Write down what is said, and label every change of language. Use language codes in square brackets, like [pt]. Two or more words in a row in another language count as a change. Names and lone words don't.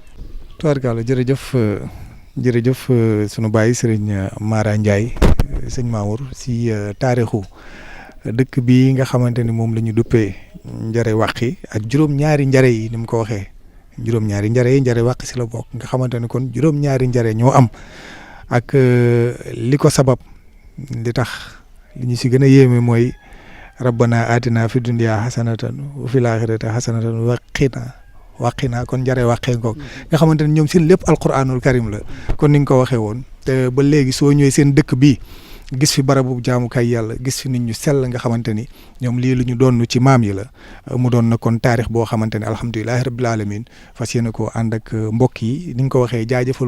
[wo] tubaarkalla jërëjëf sunu baay sëriñ Mara Ndiaye sëñ Mamour si taarixu dëkk bi nga xamante ni moom la ñu duppee njare wàqi ak juróom-ñaari njare yi ni mu ko waxee juróom-ñaari njare yi njare wàqi si la bokk nga xamante ni kon juróom-ñaari njare ñoo am ak li ko sabab li tax li ñu si gën a yéeme mooy [ar] ربنا آتنا في الدنيا حسنة وفي الآخرة حسنة وقنا [wo] kon njare wàqee ngoog nga xamante ne ñoom seen lépp alquranul karim la kon ni nga ko waxee woon te ba léegi soo ñëwee seen dëkk bii gis fi barabu jaamukaay yàlla gis fi nit ñu sell nga xamante ni ñoom lii lu ñu doon ci maam yi la mu doon na kon taarix boo xamante ne [ar] الحمد لله رب العالمين [wo] fas yéene ko ànd ak mbokk yi ni nga ko waxee jaajëfal